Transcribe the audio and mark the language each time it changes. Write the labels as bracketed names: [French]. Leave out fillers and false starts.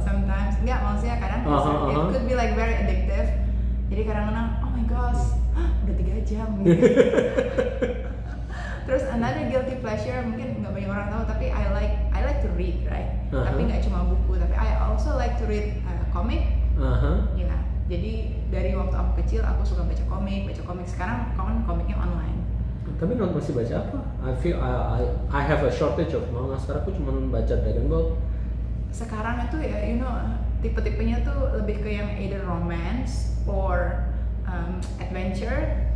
[English] Sometimes, [Indonesian] enggak, maksudnya kadang [English] it could be like very addictive. [Indonesian] Jadi kadang-kadang, [English] oh my gosh, [Indonesian] udah 3 jam. Gitu. Terus [English] another guilty pleasure, [Indonesian] mungkin nggak banyak orang tahu, tapi [English] I like to read, right? [Indonesian] Tapi nggak cuma buku, tapi [English] I also like to read comic. [Indonesian] Ya, jadi dari waktu aku kecil aku suka baca komik. Sekarang komiknya online. Tapi masih baca apa? [English] I feel I have a shortage of manga. [Indonesian] Sekarang aku cuma baca Dragon Ball. Sekarang itu ya, tipe-tipenya tuh lebih ke yang [English] either romance or adventure.